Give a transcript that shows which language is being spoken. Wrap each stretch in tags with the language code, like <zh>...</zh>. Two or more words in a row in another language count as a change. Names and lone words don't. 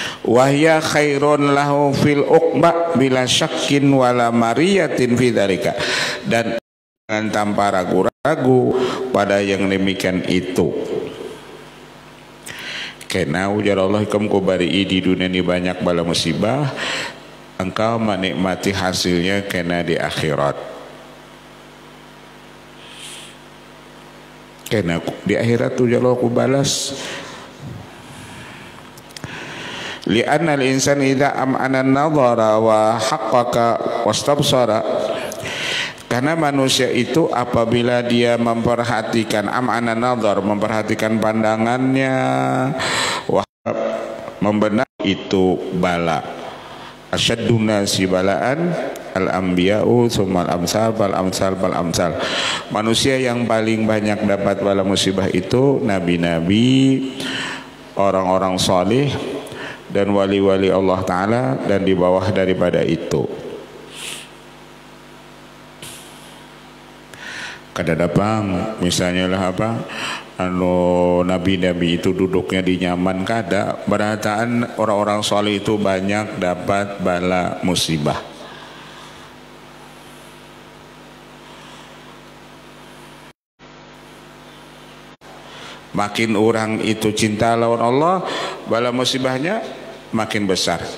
<ar>وهي خير له في العقبى بلا شك ولا مرية في ذلك,</ar> <id>dan tanpa ragu-ragu pada yang demikian itu.</id> <bjn>Karena ujar Allah, kamu kubari di dunia ini banyak bala musibah, engkau menikmati hasilnya karena di akhirat. Karena di akhirat ujar Allah ku balas.</bjn> <ar>لأن الإنسان إذا أمعن النظر وحقق واستبصر,</ar> <bjn>karena manusia itu apabila dia memperhatikan</bjn> <ar>أمعن النظر,</ar> <bjn>memperhatikan pandangannya, wa membenar itu bala.</bjn> <ar>أشد الناس بلاء الأنبياء ثم الأمثل فالأمثل فالأمثل.</ar> <bjn>Manusia yang paling banyak dapat bala musibah itu nabi-nabi, orang-orang saleh, dan wali-wali</bjn> <ar>الله تعالى,</ar> <bjn>dan di bawah daripada itu kadang-kadang misalnya lah apa nabi-nabi itu duduknya di nyaman, kada berataan orang-orang saleh itu banyak dapat bala musibah. Makin orang itu cinta lawan Allah, bala musibahnya makin besar.</bjn>